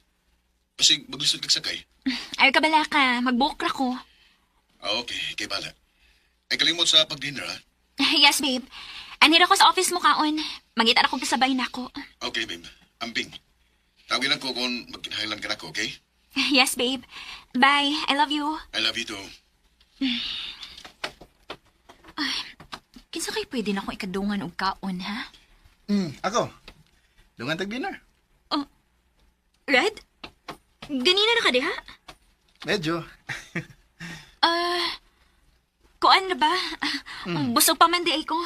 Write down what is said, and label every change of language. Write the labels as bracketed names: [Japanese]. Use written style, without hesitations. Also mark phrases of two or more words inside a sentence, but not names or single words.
[Cebuano] Kasi maglisod kag sakay. Ayaw ka bala ka. Mag-book ra ko. Okay. Kay bala. Ay kalimot sa pag-dinner, ha? [English] Yes, babe. [Cebuano] Anira ko sa office mo kaon. Mangita na ko kasabay na ko. Okay, babe. Amping. Tawagin ako kung magkinahanglan ka na ko, okay? [English] Yes, babe. Bye. I love you. I love you too. [Cebuano] Kinsa kay pwede na akong ikadungan og kaon, ha? Ako. Dungan tag-dinner. Red? Ganina na ka di, ha? Medyo. Kuan na ba? Busog pa man di ay ko.